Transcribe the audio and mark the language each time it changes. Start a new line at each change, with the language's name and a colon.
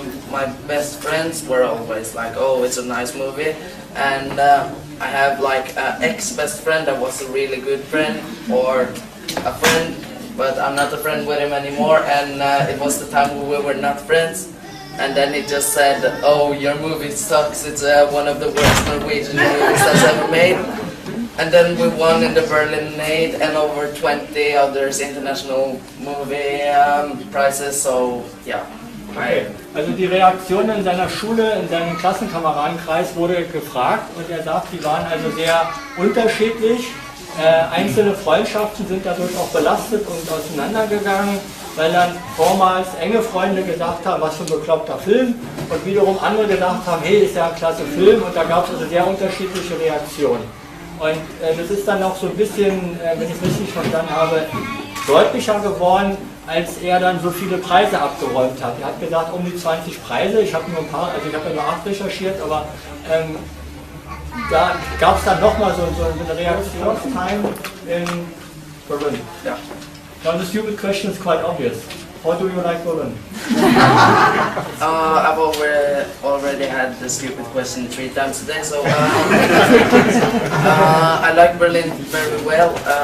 English: My best friends were always like, "Oh, it's a nice movie," and I have like an ex-best friend that was a really good friend, or a friend, but I'm not a friend with him anymore, and it was the time when we were not friends. And then he just said, "Oh, your movie sucks, it's one of the worst Norwegian movies that's ever made." And then we won in the Berlin-Neukölln and over 20 others international movie prizes, so yeah. Okay.
German: Also die Reaktion in seiner Schule, in seinem Klassenkameradenkreis wurde gefragt und er sagt, die waren also sehr unterschiedlich. Einzelne Freundschaften sind dadurch auch belastet und auseinandergegangen, weil dann vormals enge Freunde gesagt haben, was für ein bekloppter Film, und wiederum andere gesagt haben, hey, ist ja ein klasse Film, und da gab es also sehr unterschiedliche Reaktionen. Und das ist dann auch so ein bisschen, wenn ich es richtig verstanden habe, deutlicher geworden, als er dann so viele Preise abgeräumt hat. Er hat gesagt, um die 20 Preise, ich habe nur ein paar, also ich habe ja nur 8 recherchiert, aber da gab es dann nochmal so eine Reaktionstime in Berlin. Ja.
English: Now the stupid question is quite obvious. How do you like Berlin? I've already had the stupid question 3 times today, so I like Berlin very well.